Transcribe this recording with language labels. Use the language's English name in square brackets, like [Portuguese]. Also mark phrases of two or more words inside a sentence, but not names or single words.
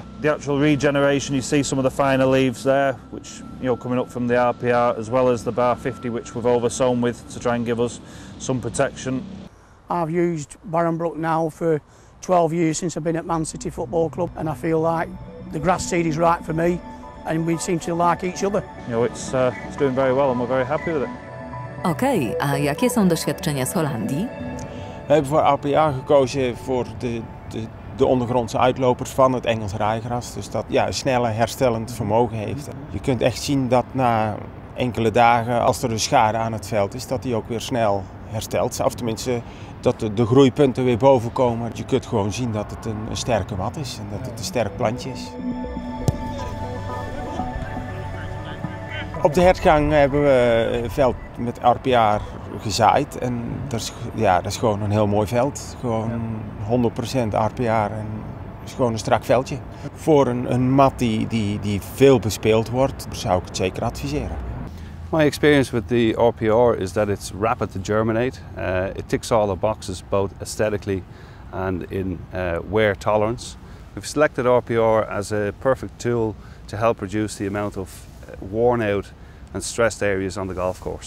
[English] The actual regeneration, you see some of the finer leaves there, which, coming up from the RPR, as well as the bar 50, which we've oversown with to try and give us some protection. I've used Barenbrug now for 12 years since I've been at Man City Football Club, and I feel like the grass seed is right for me, and we seem to like each other. It's doing very well, and we're very happy with it. [Polish] Okej, a jakie są doświadczenia z Holandii? [Dutch] We hebben voor RPR gekozen voor de ondergrondse uitlopers van het Engels rijgras. Dus dat een snelle herstellend vermogen heeft. Je kunt echt zien dat na enkele dagen, als er een schade aan het veld is, dat die ook weer snel herstelt. Of tenminste, dat de groeipunten weer boven komen. Je kunt gewoon zien dat het een sterke mat is en dat het een sterk plantje is. Op de hertgang hebben we een veld met RPR gezaaid en dat is gewoon een heel mooi veld. Gewoon 100% RPR en is gewoon een strak veldje. Voor een mat die veel bespeeld wordt, zou ik het zeker adviseren. [English] My experience with the RPR is that it's rapid to germinate. It ticks all the boxes both aesthetically and in wear tolerance. We've selected RPR as a perfect tool to help reduce the amount of worn out and stressed areas on the golf course.